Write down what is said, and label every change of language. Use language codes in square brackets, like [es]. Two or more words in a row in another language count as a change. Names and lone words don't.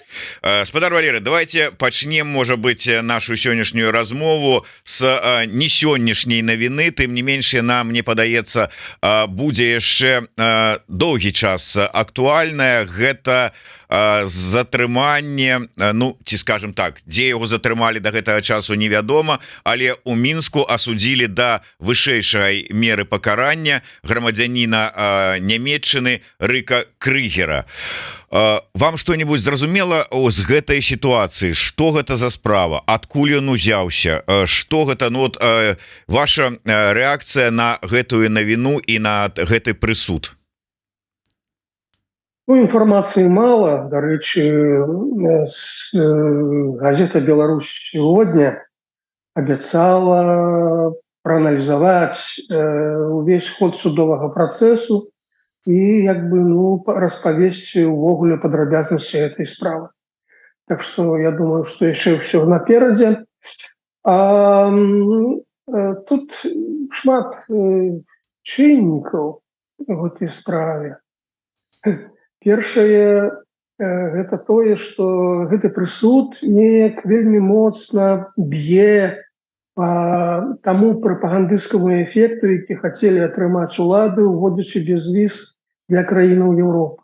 [be] Спадар Валеры, давайте пачнем, можа быть, нашу сённяшнюю размову с не сённяшняй навіны, тым не менш яна, мне падаецца, будзе яшчэ доўгі час актуальная. Гэта затрыманне, ну ці скажем так, дзе яго затрымалі да гэтага часу невядома, але у Мінску асудзілі да вышэйшай меры пакарання грамадзяніна Нямецчыны Рыка Крыгера. [ru] Вам что-нибудь [be] зразумела з гэтай сітуацыі? Што гэта за справа? Адкуль ён узяўся? Што гэта? Ну, вот, ваша рэакцыя на гэтую навіну і на гэты прысуд? Ну, [ru] информации мало. До речи, газета «Беларусь сегодня» обещала проанализовать весь ход судового процессу и [be] распавесці увогуле падрабязнасці [ru] этой справы. Так что я думаю, что еще все наперадзе. [be] Тут шмат чыннікаў [ru] в этой [be] справе. Першае гэта тое, што гэты прысуд неяк вельмі моцна б'е по таму прапагандысцкаму эфекту, які хацелі атрымаць улады, уводзячы безвіз для краінаў Еўропы.